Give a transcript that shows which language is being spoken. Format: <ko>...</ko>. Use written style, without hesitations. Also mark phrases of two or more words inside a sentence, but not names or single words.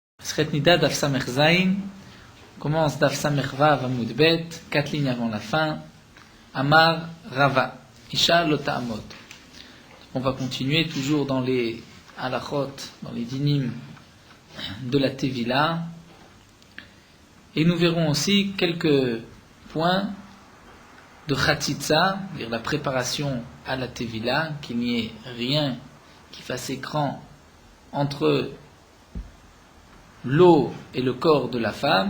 <he>סכת נדה דף סמך זין,</he> <fr>commence</fr> <he>דף סמך ואו עמוד בית,</he> <fr>4 lignes avant la fin.</fr> <he>אמר רבא, אשה לא תעמוד.</he> <fr>On va continuer toujours dans les halachot, dans les dinim de la Tevila. Et nous verrons aussi quelques points de Khatitza, c'est-à-dire la préparation à la Tevila, qu'il n'y ait rien qui fasse écran entre l'eau et le corps de la femme.</fr>